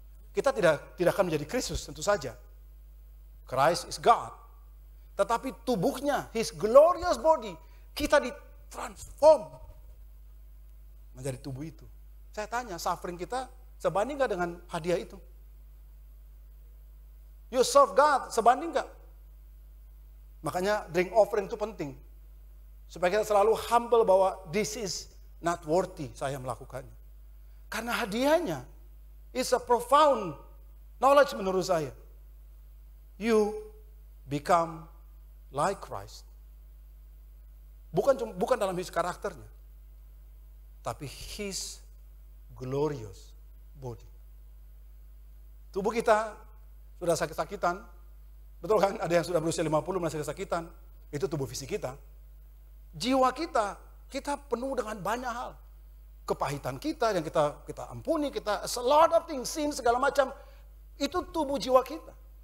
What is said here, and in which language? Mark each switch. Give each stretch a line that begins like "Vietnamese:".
Indonesian: Kita tidak akan menjadi Kristus tentu saja.
English: Christ is God.
Indonesian: Tetapi tubuhnya,
English: His glorious body,
Indonesian: kita ditransform menjadi tubuh itu. Saya tanya, suffering kita sebanding nggak dengan hadiah itu?
English: You serve God,
Indonesian: sebanding nggak? Makanya drink offering itu penting. Supaya kita selalu humble bahwa
English: this is not worthy
Indonesian: saya melakukannya. Karena hadiahnya
English: is a profound knowledge
Indonesian: menurut saya.
English: You become like Christ.
Indonesian: Bukan dalam his karakternya, tapi
English: his glorious body.
Indonesian: Tubuh kita sudah sakit-sakitan, betul kan? Ada yang sudah berusia 50 masih kesakitan, itu tubuh fisik kita. Jiwa kita penuh dengan banyak hal. Kepahitan kita yang kita ampuni, kita
English: a lot of things,
Indonesian: sin segala macam, itu tubuh jiwa kita.